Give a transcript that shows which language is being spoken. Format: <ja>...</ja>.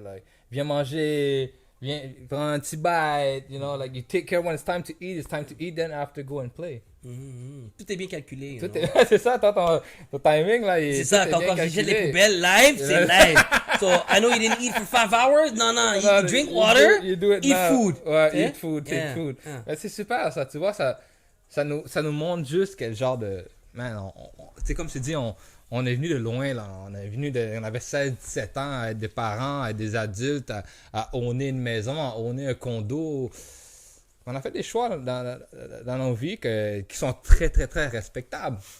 <en>Like,</en> <fr>viens manger, viens prends un petit</fr> <en>bite, you know, like you take care when it's time to eat, then after go and play.</en> <fr>Tout est bien calculé. C'est ça, ton timing là. C'est ça, quand je jette les poubelles live, c'est live.</fr> <en>So, I know you didn't eat for 5 hours. No, you drink water, you do it eat now. food. Ouais, eat food, take food. Yeah.</en> <fr>Mais c'est super ça, tu vois, ça nous montre juste quel genre de... Man, tu sais, comme je t'ai dit, on est venu de loin, là. On avait 16-17 ans à être des parents, à être des adultes, à owner une maison, à owner un condo. On a fait des choix dans nos vies qui sont très, très, très respectables.</fr>